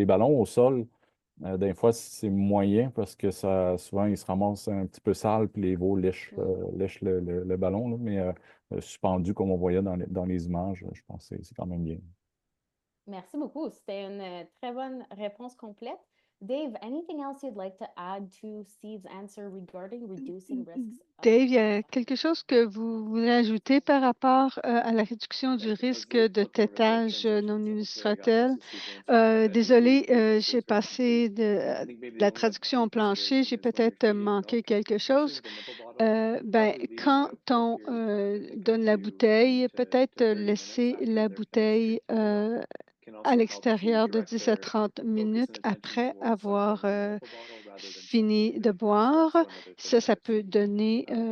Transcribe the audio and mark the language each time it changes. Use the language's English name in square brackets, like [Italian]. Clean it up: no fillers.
[French] Les ballons au sol, des fois, c'est moyen parce que souvent, ils se ramassent un petit peu sales, puis les veaux lèchent le ballon, là, mais suspendu, comme on voyait dans les images, je pense que c'est quand même bien. Merci beaucoup. C'était une très bonne réponse complète. [English] Dave, anything else you'd like to add to Steve's answer regarding reducing risks? [French] Dave, il y a quelque chose que vous voulez ajouter par rapport à la réduction du risque de tétage non unistrotelle? Désolée, j'ai passé de la traduction au plancher, j'ai peut-être manqué quelque chose. Quand on donne la bouteille, peut-être laisser la bouteille à l'extérieur de 10 à 30 minutes après avoir fini de boire. Ça peut donner